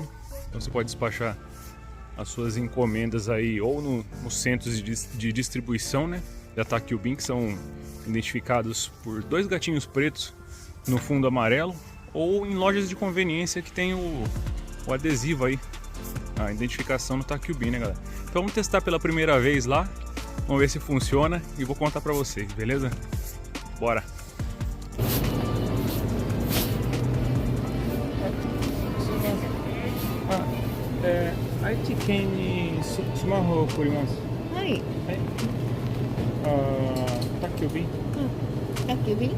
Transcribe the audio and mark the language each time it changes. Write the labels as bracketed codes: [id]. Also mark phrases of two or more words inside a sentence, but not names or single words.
[pt] Então você pode despachar as suas encomendas aí ou nos centros de distribuição, né, da Takyubin, que são identificados por dois gatinhos pretos no fundo amarelo, ou em lojas de conveniência que tem o adesivo aí, a identificação do Takyubin, né, galera? Então vamos testar pela primeira vez lá, vamos ver se funciona e vou contar pra vocês, beleza? Bora! [ja] 愛知県にスマホを送ります。はい。はい。宅急便？宅急便？